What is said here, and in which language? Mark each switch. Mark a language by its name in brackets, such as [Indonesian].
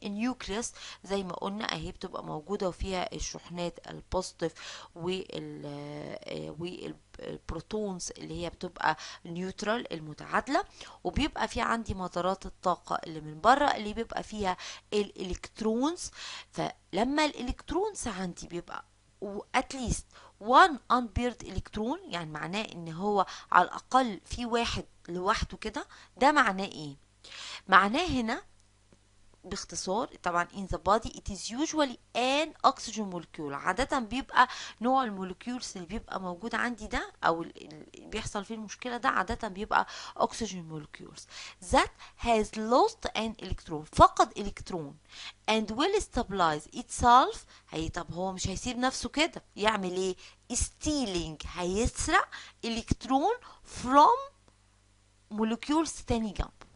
[Arabic] النيوكليوس زي ما قلنا اهي بتبقى موجوده وفيها الشحنات البوزيتيف والبروتونز اللي هي بتبقى نيوترال المتعادله، وبيبقى في عندي مدارات الطاقه اللي من بره اللي بيبقى فيها الالكترونز. فلما الالكترونز عندي بيبقى اتليست 1 unpaired الكترون، يعني معناه ان هو على الاقل في واحد لوحده كده. ده معناه ايه؟ معناه هنا باختصار طبعا [English] in the body it is usually an oxygen molecule. [Arabic] عادة بيبقى نوع المولكيولز اللي بيبقى موجود عندي ده او اللي بيحصل فيه المشكلة ده عادة بيبقى [English] oxygen molecules that has lost an electron، [Arabic] فقد الكترون [English] and will stabilize itself. [Arabic] طب هو مش هيسيب نفسه كده، يعمل ايه؟ [English] stealing، [Arabic] هيسرق الكترون [English] from molecules [Arabic] تاني جنبه.